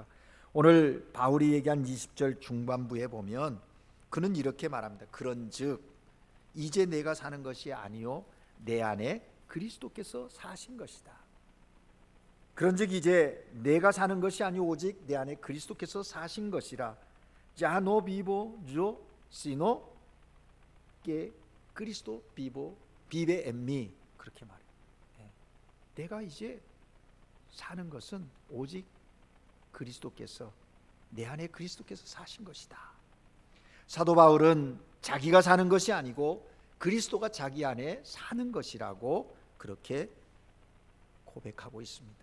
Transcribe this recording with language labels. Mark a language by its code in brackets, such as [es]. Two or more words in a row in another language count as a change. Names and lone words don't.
[ko] 오늘 바울이 얘기한 20절 중반부에 보면 그는 이렇게 말합니다. 그런즉 이제 내가 사는 것이 아니요 내 안에 그리스도께서 사신 것이다. 그런즉 이제 내가 사는 것이 아니요 오직 내 안에 그리스도께서 사신 것이라. [es] Ya no vivo yo sino que Cristo vive en mí. [ko] 그렇게 말해요. 내가 이제 사는 것은 오직 그리스도께서, 내 안에 그리스도께서 사신 것이다. 사도 바울은 자기가 사는 것이 아니고 그리스도가 자기 안에 사는 것이라고 그렇게 고백하고 있습니다.